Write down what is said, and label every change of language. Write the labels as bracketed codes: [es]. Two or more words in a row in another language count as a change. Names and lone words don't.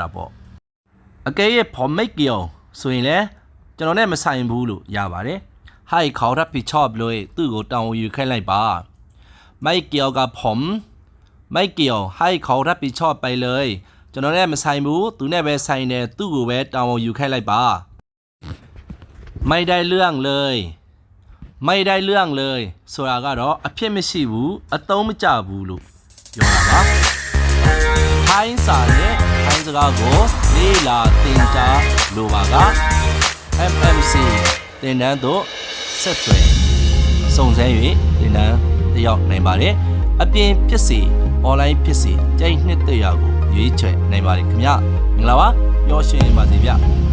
[my] ပေါ့အကယ်၍ [th] ผมไม่เกี่ยว [my] ဆိုရင်လည်းကျွန်တော်နဲ့မဆိုင်ဘူးလို့ရပါတယ် [th] ให้เขารับผิดชอบเลย [my] သူ့ကိုတာဝန်ယူခိုင်းလိုက် [th] ပါไม่เกี่ยวกับผมไม่เกี่ยวให้เขารับผิดชอบไปเลย [my] ကျွန်တော်နဲ့မဆိုင်ဘူးသူနဲ့ပဲဆိုင်တယ် သူ့ကိုပဲတာဝန်ယူခိုင်းလိုက်ပါ [th] ไม่ได้เรื่องเลยไม่ได้เรื่องเลย [my] ဆိုတာကတော့ အဖြစ်မရှိဘူးအသုံးမကျဘူးလို့ပြောတာပါထိုင်းစာနဲ့ထိုင်းစကားကိုလေးလာသင်ကြားလိုပါက FMC သင်တန်းသို့ဆက်သွယ်စုံစမ်း၍သင်တန်းတက်ရောက်နိုင်ပါတယ်အပြင်ဖြစ်စီ online ဖြစ်စီကြိုက်နှစ်သက်ရာကိုရွေးချယ်နိုင်ပါတယ်ခင်ဗျမင်္ဂလာပါပျော်ရွှင်ပါစေဗျ